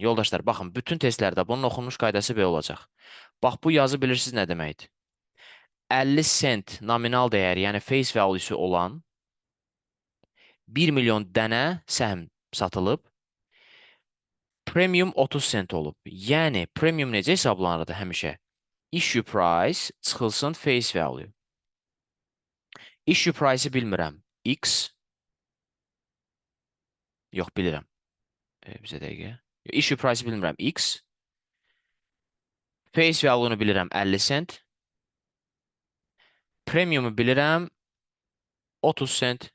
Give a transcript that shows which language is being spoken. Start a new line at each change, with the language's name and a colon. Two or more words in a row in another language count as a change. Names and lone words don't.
Azerbaijani: Yoldaşlar, baxın, bütün testlərdə bunun oxunmuş qaydası belə olacaq. Bax, bu yazı bilirsiniz nə deməkdir? 50 sent nominal dəyəri, yəni
English: face value-
Azerbaijani: su olan 1 milyon dənə səhm satılıb, premium 30 sent olub. Yəni, premium necə hesablanırdı həmişə?
English: Issue price çıxılsın face value. Issue price-
Azerbaijani: ı bilmirəm. X. Yox, bilirəm. Bizə dəqiqə.
English: Issue price-
Azerbaijani: ı bilmirəm. X.
English: Face value-
Azerbaijani: nu bilirəm 50 sent. Premiumu bilirəm 30 sent.